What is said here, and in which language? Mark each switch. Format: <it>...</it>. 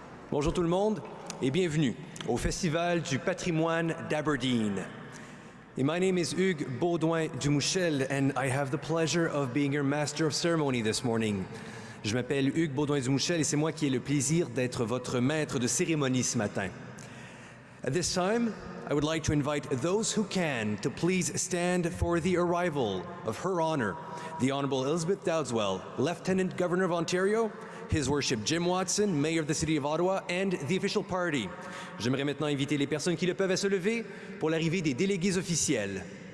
<fr>Bonjour tout le monde et bienvenue au Festival du patrimoine d'Aberdeen.</fr> <en>My name is Hugues Baudouin-Dumouchel and I have the pleasure of being your Master of Ceremony this morning.</en> <fr>Je m'appelle Hugues Baudouin-Dumouchel et c'est moi qui ai le plaisir d'être votre maître de cérémonie ce matin.</fr> <en>At this time, I would like to invite those who can to please stand for the arrival of Her Honor, the Honourable Elizabeth Dowdeswell, Lieutenant Governor of Ontario, His Worship Jim Watson, Mayor of the City of Ottawa, and the official party.</en> <fr>J'aimerais maintenant inviter les personnes qui le peuvent à se lever pour l'arrivée des délégués officiels.</fr>